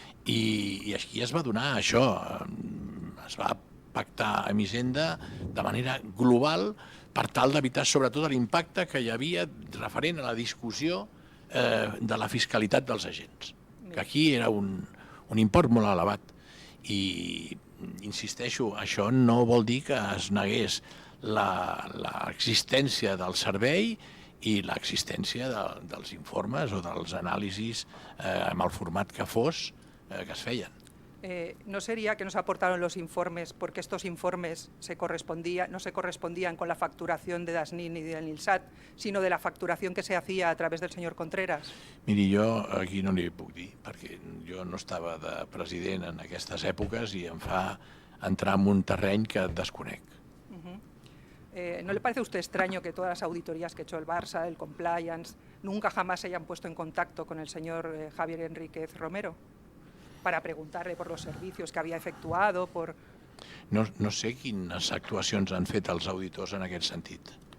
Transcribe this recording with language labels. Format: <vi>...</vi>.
<ca>I aquí es va donar això, es va pactar amb Hisenda de manera global per tal d'evitar sobretot l'impacte que hi havia referent a la discussió de la fiscalitat dels agents, que aquí era un import molt elevat. I insisteixo, això no vol dir que es negués l'existència del servei i l'existència dels informes o dels anàlisis amb el format que fos que es feien.</ca> <es>¿No sería que nos aportaron los informes porque estos informes no se correspondían con la facturación de Dasnin y del Nilsat, sino de la facturación que se hacía a través del señor Contreras?</es> <ca>Miri, jo aquí no li puc dir, perquè jo no estava de president en aquestes èpoques i em fa entrar en un terreny que desconec.</ca> <es>¿No le parece a usted extraño que todas las auditorías que ha hecho el Barça, el Compliance, nunca jamás se hayan puesto en contacto con el señor Javier Enríquez Romero para preguntarle por los servicios que había efectuado?</es> <ca>No sé quines actuacions han fet els auditors en aquest sentit.</ca>